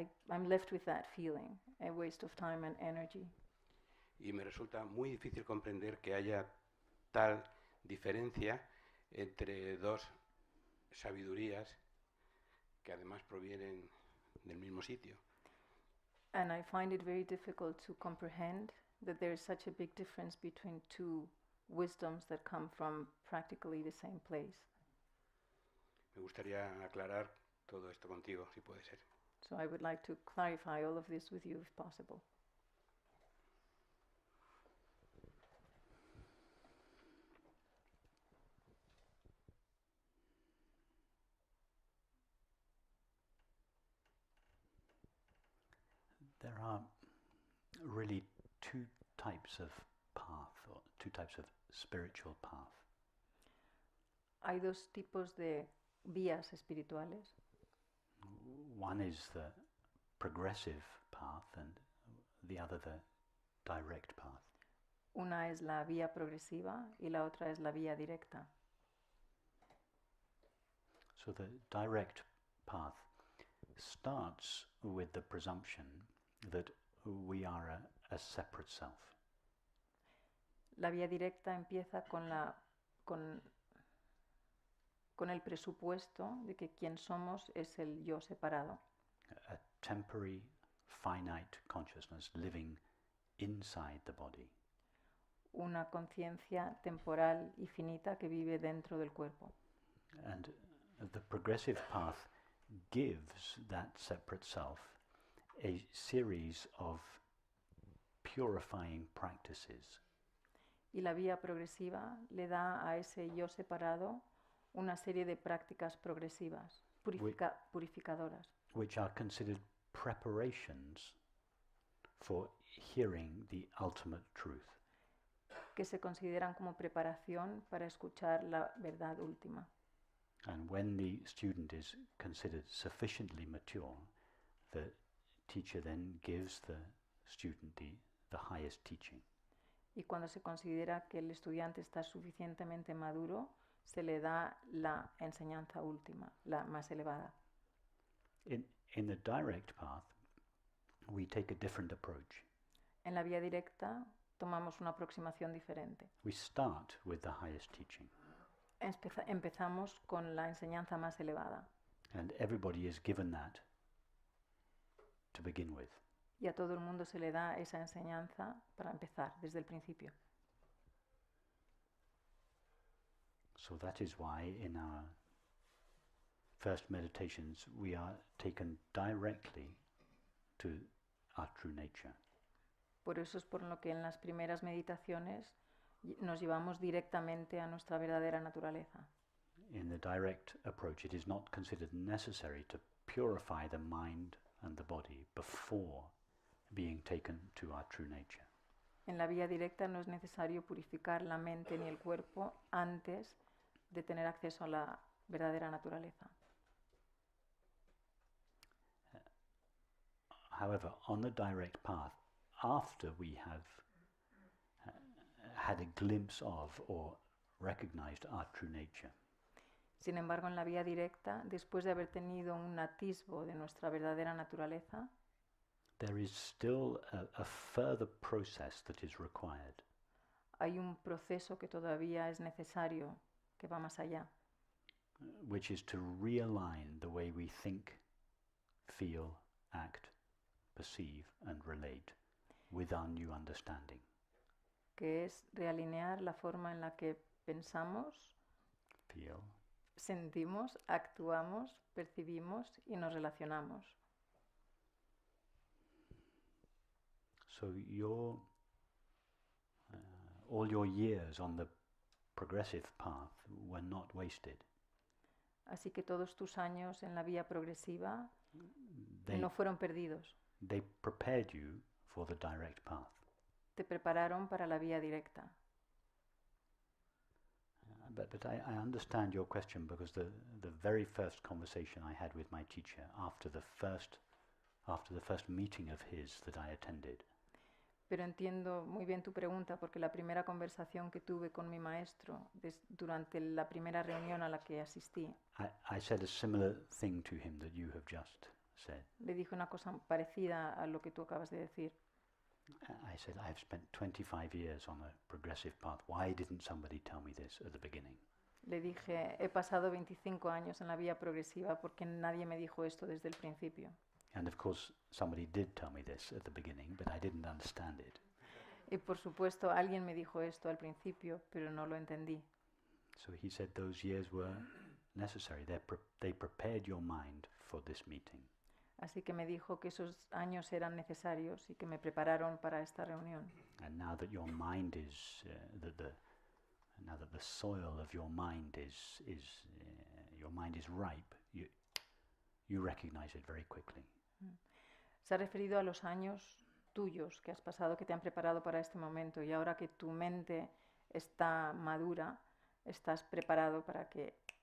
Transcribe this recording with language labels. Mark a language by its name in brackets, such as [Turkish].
[English] I'm left with that feeling, a waste of time and energy. [Spanish] Y me resulta muy difícil comprender que haya tal diferencia entre dos sabidurías que además provienen del mismo sitio. [English] And I find it very difficult to comprehend that there is such a big difference between two wisdoms that come from practically the same place. [Spanish] Me gustaría aclarar todo esto contigo, si puede ser. [English] So I would like to clarify all of this with you if possible. There are really two types of path, or two types of spiritual path. [Spanish] Hay dos tipos de vías espirituales. [English] One is the progressive path and the other the direct path. [Spanish] Una es la vía progresiva y la otra es la vía directa. [English] So the direct path starts with the presumption that we are a separate self. [Spanish] La vía directa empieza con el presupuesto de que quien somos es el yo separado. [English] A temporary, finite consciousness living inside the body. [Spanish] Una conciencia temporal y finita que vive dentro del cuerpo. [English] And the progressive path gives that separate self a series of purifying practices. [Spanish] Y la vía progresiva le da a ese yo separado una serie de prácticas progresivas, purificadoras, [English] which are considered preparations for hearing the ultimate truth. [Spanish] que se consideran como preparación para escuchar la verdad última. [English] And when the student is considered sufficiently mature, the teacher then gives the student the highest teaching. [Spanish] Y cuando se considera que el estudiante está suficientemente maduro, se le da la enseñanza última, la más elevada. [English] In the direct path, we take a different approach. [Spanish] En la vía directa tomamos una aproximación diferente. [English] We start with the highest teaching. [Spanish] Empezamos con la enseñanza más elevada. [English] And everybody is given that to begin with. [Spanish] Y a todo el mundo se le da esa enseñanza para empezar desde el principio. [English] So that is why in our first meditations we are taken directly to our true nature. [Spanish] Por eso es por lo que en las primeras meditaciones nos llevamos directamente a nuestra verdadera naturaleza. [English] In the direct approach, it is not considered necessary to purify the mind and the body before being taken to our true nature. [Spanish] En la vía directa no es necesario purificar la mente ni el cuerpo antes de tener acceso a la verdadera naturaleza. [English] However, on the direct path, after we have had a glimpse of or recognized our true nature, [Spanish] Sin embargo, en la vía directa, después de haber tenido un atisbo de nuestra verdadera naturaleza, [English] there is still a further process that is required, [Spanish] hay un proceso que todavía es necesario, que va más allá, [English] which is to realign the way we think, feel, act, perceive, and relate with our new understanding. [Spanish] que es realinear la forma en la que pensamos, [English] Feel, [Spanish] sentimos, actuamos, percibimos y nos relacionamos. [English] so all your years on the progressive path were not wasted. [Spanish] Así que todos tus años en la vía progresiva [English] They, [Spanish] no fueron perdidos. [English] they prepared you for the direct path. [Spanish] Te prepararon para la vía directa. [English] But I understand your question, because the very first conversation I had with my teacher after the first meeting of his that I attended, [Spanish] Pero entiendo muy bien tu pregunta, porque la primera conversación que tuve con mi maestro durante la primera reunión a la que asistí, [English] I said a similar thing to him that you have just said. [Spanish] le dije una cosa parecida a lo que tú acabas de decir. [English] I said, I have spent 25 years on a progressive path. Why didn't somebody tell me this at the beginning? [Spanish] Le dije, he pasado 25 años en la vía progresiva porque nadie me dijo esto desde el principio. [English] And of course, somebody did tell me this at the beginning, but I didn't understand it. [Spanish] Y por supuesto, alguien me dijo esto al principio, pero no lo entendí. [English] So he said those years were necessary. They prepared your mind for this meeting. [Spanish] Así que me dijo que esos años eran necesarios y que me prepararon para esta reunión. [English] And now that your mind is, now that the soil of your mind is ripe, you recognize it very quickly. [Spanish] Se ha referido a los años tuyos que has pasado, que te han preparado para este momento, y ahora que tu mente está madura, estás preparado para que